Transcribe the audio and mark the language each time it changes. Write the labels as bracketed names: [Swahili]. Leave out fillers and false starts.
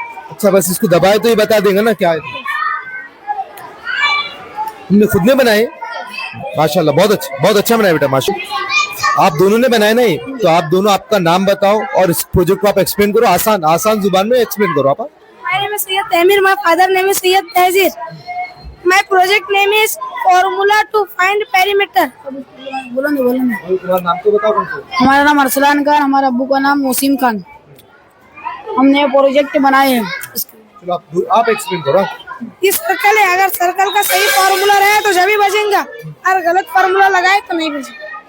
[Hindi] अच्छा, बस इसको दबाए तो ये बता देगा ना क्या है। तुमने खुद ने बनाए माशाल्लाह, बहुत अच्छा बनाया बेटा माशाल्लाह। आप दोनों ने बनाया नहीं, तो आप दोनों आपका नाम बताओ और इस प्रोजेक्ट को आप एक्सप्लेन करो, आसान जुबान में एक्सप्लेन करो आप। [English] My name is Sayyid Tahmir. My father name is Sayyid Tahzir. My project name is Formula to Find Perimeter. [Hindi] बोलो ना। तुम्हारा नाम तो बताओ। हमारा नाम अरसलान खान, हमारे अब्बू का नाम मोसीम खान। हमने प्रोजेक्ट बनाए हैं। चलो आप एक्सप्लेन करो। ये सर्कल है, अगर सर्कल का सही फॉर्मूला रहे तो जब भी बजेगा, और गलत फॉर्मूला लगाए तो नहीं बजेगा।